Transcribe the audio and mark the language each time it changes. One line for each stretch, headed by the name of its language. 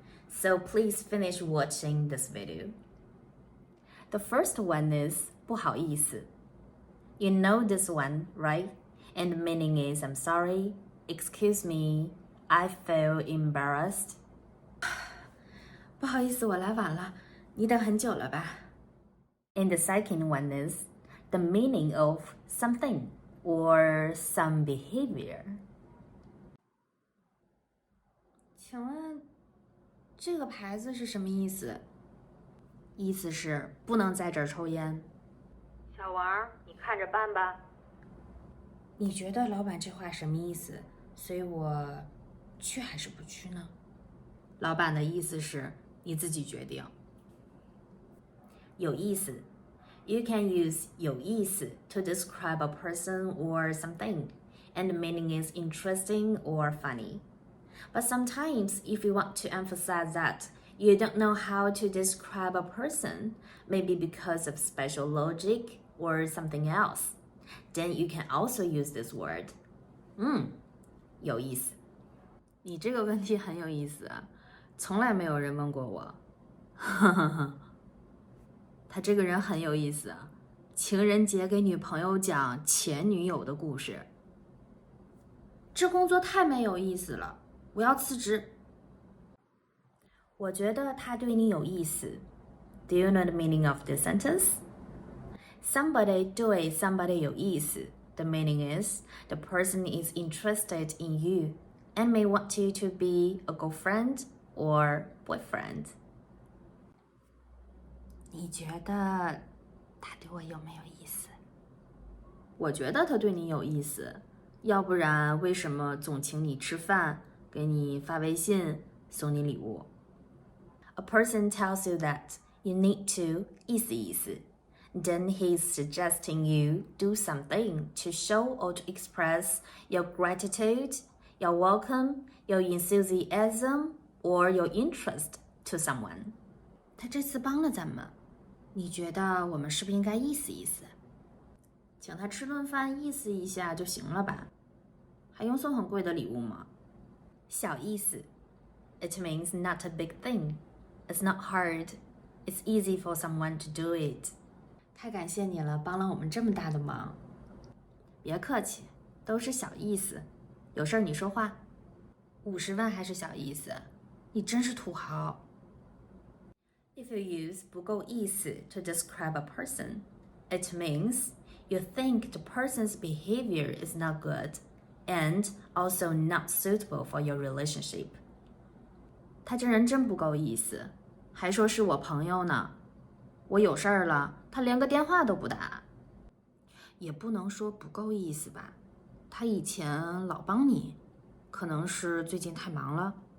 English: So please finish watching this video. The first one is 不好意思. You know this one, right? And the meaning is I'm sorry, excuse me, I feel embarrassed.
Chinese: 不好意思，我来晚了，你等很久了吧？
English: And the second one is the meaning of something or some behavior.
Chinese: 请问这个牌子是什么意思？意思是不能在这儿抽烟。小王，你看着办吧。你觉得老板这话什么意思？所以我去还是不去呢？老板的意思是你自己决定。
English: 有意思 You can use 有意思 to describe a person or something, and the meaning is interesting or funny. But sometimes, if you want to emphasize that you don't know how to describe a person, maybe because of special logic or something else, then you can also use this word.
Chinese: 有意思。你这个问题很有意思啊，从来没有人问过我。他这个人很有意思啊，情人节给女朋友讲前女友的故事。这工作太没有意思了，我要辞职。我觉得他对你有意思。
English: Do you know the meaning of this sentence? Somebody 对 somebody 有意思。 The meaning is the person is interested in you and may want you to be a girlfriend or boyfriend.
Chinese: 你觉得他对我有没有意思？我觉得他对你有意思，要不然为什么总请你吃饭，给你发微信，送你礼物？
English: A person tells you that you need to 意思意思，then he's suggesting you do something to show or to express your gratitude, your welcome, your enthusiasm, or your interest to someone.
Chinese: 他这次帮了咱们，你觉得我们是不是应该意思意思？请他吃顿饭意思一下就行了吧？还用送很贵的礼物吗？
English: 小意思 It means not a big thing. It's not hard. It's easy for someone to do it.
Chinese: 太感谢你了，帮了我们这么大的忙。别客气，都是小意思。有事儿你说话。 50万还是小意思，你真是土豪。
English: If you use 不够意思 to describe a person, it means you think the person's behavior is not good and also not suitable for your relationship.
Chinese: 他这人真不够意思，还说是我朋友呢。我有事儿了，他连个电话都不打。也不能说不够意思吧，他以前老帮你，可能是最近太忙了。